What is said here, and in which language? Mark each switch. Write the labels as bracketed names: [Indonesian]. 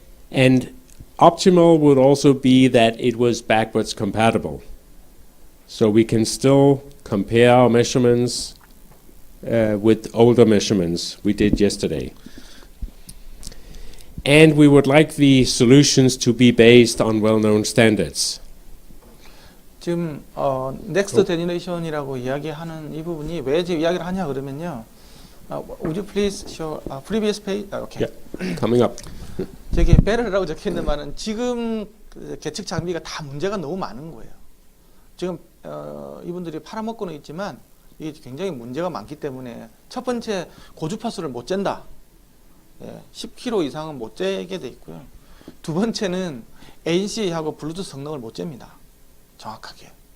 [English] And optimal would also be that it was backwards compatible, so we can still compare our measurements with older measurements we did yesterday. And we would like the solutions to be based on well-known standards. [Korean] 지금 넥스트 제너레이션이라고 이야기하는 이 부분이 왜 지금 이야기를 하냐 그러면요. [English] Would you please show previous page? Okay. Yeah, coming up. [Korean] 저기 베럴이라고 적혀 있는 말은 지금 계측 장비가 다 문제가 너무 많은 거예요. 지금 이분들이 팔아먹고는 있지만 이게 굉장히 문제가 많기 때문에 첫 번째 고주파수를 못 잰다. 10km 이상은 못 재게 돼 있고요. 두 번째는 ANC하고 블루투스 성능을 못 잽니다. 정확하게.